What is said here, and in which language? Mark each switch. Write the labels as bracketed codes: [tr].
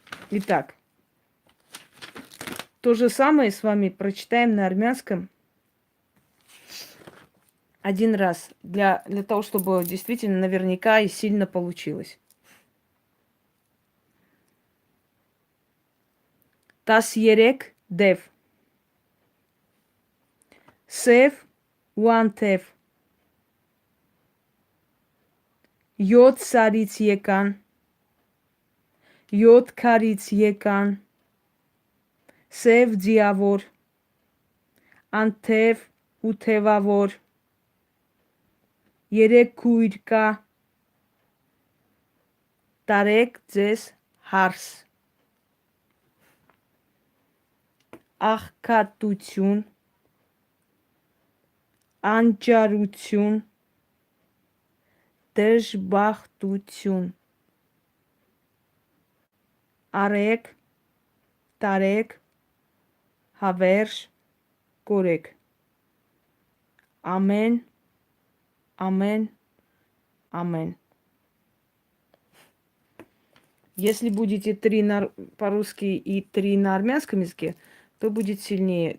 [ru] Итак, то же самое с вами прочитаем на армянском 1 раз, для того, чтобы действительно наверняка и сильно получилось. [hy] Տասերեք դև, սև ու անթև, 7 սարից եկան, 7 քարից եկան, սև ձիավոր, անթև ու թևավոր, 3 քույր կա, տարեք ձեզ հարս, աղքատություն, անճարություն, դժբախտություն, Арек, Тарек, Хаверш, Корек. Амен, амен, амен. [ru] Если будете по-русски и 3 на армянском языке, то будет сильнее.